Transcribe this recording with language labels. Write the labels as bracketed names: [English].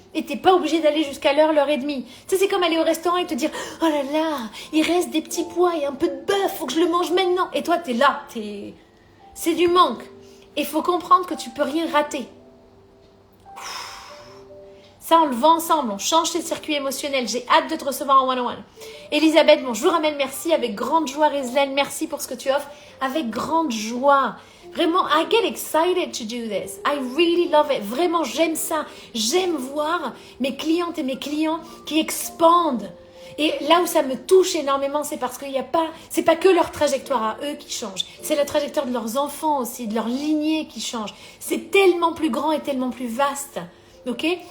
[French] Et t'es pas obligé d'aller jusqu'à l'heure et demie. Tu sais, c'est comme aller au restaurant et te dire « Oh là là, il reste des petits pois et un peu de bœuf, faut que je le mange maintenant. » Et toi, t'es là, c'est du manque. Et il faut comprendre que tu peux rien rater. Ça, on le voit ensemble, on change tes circuits émotionnels. J'ai hâte de te recevoir en one-on-one. Elisabeth, bonjour Amel, merci. Avec grande joie, Rizlaine, merci pour ce que tu offres. Avec grande joie. Vraiment, [English] I get excited to do this. I really love it. [French] Vraiment, j'aime ça. J'aime voir mes clientes et mes clients qui expandent. Et là où ça me touche énormément, c'est parce qu'il n'y a pas, c'est pas que leur trajectoire à eux qui change. C'est la trajectoire de leurs enfants aussi, de leur lignée qui change. C'est tellement plus grand et tellement plus vaste. Ok?